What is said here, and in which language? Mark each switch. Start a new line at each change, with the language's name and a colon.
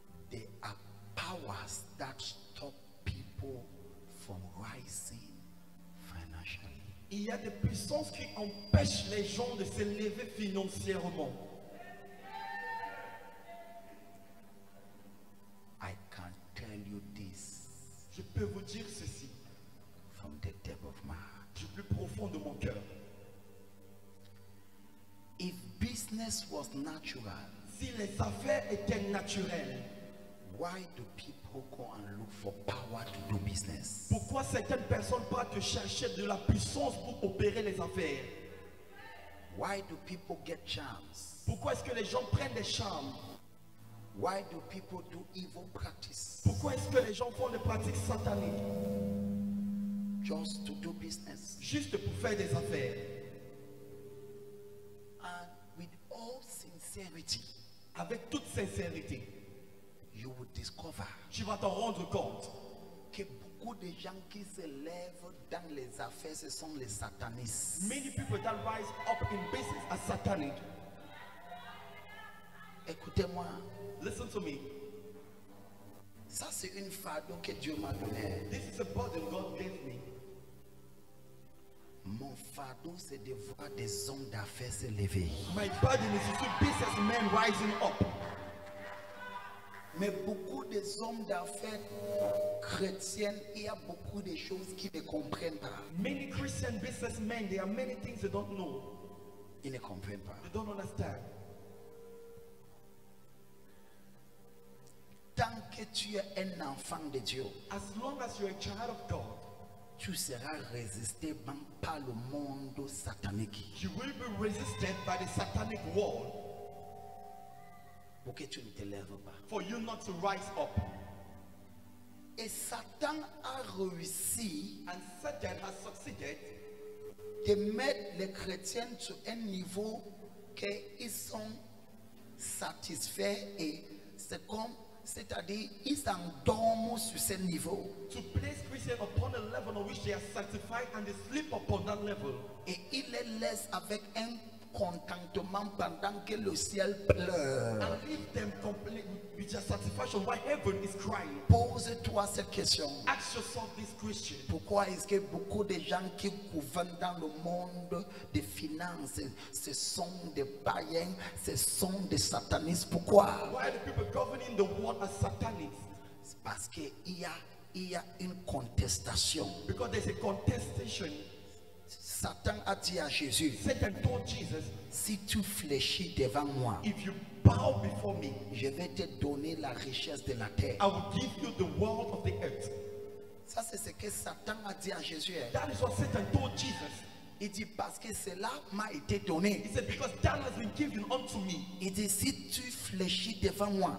English: there are powers that stop people from rising financially.
French: il y a des puissances qui empêchent les gens de s'élever financièrement.
English: I can tell you this
French: Je peux vous dire ceci
English: from the depth of my heart.
French: du plus profond de mon cœur.
English: If business was natural,
French: Si les affaires étaient naturelles,
English: why do people go and look for power to do business?
French: pourquoi certaines personnes partent chercher de la puissance pour opérer les affaires?
English: Why do people get charms?
French: Pourquoi est-ce que les gens prennent des charmes?
English: Why do people do evil practice
French: Pourquoi est-ce que les gens font des pratiques sataniques
English: just to do business?
French: juste pour faire des affaires?
English: And with all sincerity,
French: Avec toute sincérité,
English: you will discover
French: tu vas t'en rendre compte que beaucoup de gens qui se lèvent dans les affaires, ce sont les satanistes.
English: many people that rise up in business are satanic.
French: Écoutez-moi,
English: Listen to me.
French: ça c'est une fardeau que Dieu m'a donnée.
English: This is a burden God gave me.
French: Mon fardeau, c'est de voir des hommes d'affaires se lever.
English: My burden is to see businessmen rising up.
French: Mais beaucoup des hommes d'affaires chrétiens, il y a beaucoup de choses qu'ils ne comprennent pas.
English: Many Christian businessmen, there are many things they don't know.
French: Ils ne comprennent pas.
English: They don't understand.
French: Tant que tu es un enfant de Dieu,
English: As long as you're a child of God,
French: tu seras résisté par le monde satanique.
English: you will be resisted by the satanic world
French: Pour que tu ne te lèves pas.
English: for you not to rise up.
French: Et Satan a réussi
English: And Satan has succeeded
French: de mettre les chrétiens sur un niveau qu'ils sont satisfaits et c'est comme, c'est-à-dire ils s'endorment sur ce niveau.
English: to place Christians upon a level on which they are sanctified and they sleep upon that level.
French: Et il les laisse avec un contentement pendant que le ciel pleure.
English: And leave them complete with their satisfaction while heaven is crying.
French: Pose-toi cette question.
English: Ask yourself this question.
French: Pourquoi est-ce que beaucoup de gens qui gouvernent dans le monde des finances, ce sont des païens, ce sont des satanistes? Pourquoi?
English: Why are the people governing the world as satanics?
French: C'est parce qu'il y a une contestation.
English: Because there's a contestation.
French: Satan a dit à Jésus,
English: Satan told Jesus,
French: si tu fléchis devant moi,
English: if you bow before me,
French: je vais te donner la richesse de la terre.
English: I will give you the world of the earth.
French: Ça, c'est ce que Satan a dit à Jésus.
English: That is what Satan told Jesus.
French: Il dit, parce que cela m'a été donné.
English: He said, because that has been given unto me.
French: Il dit, si tu fléchis devant moi,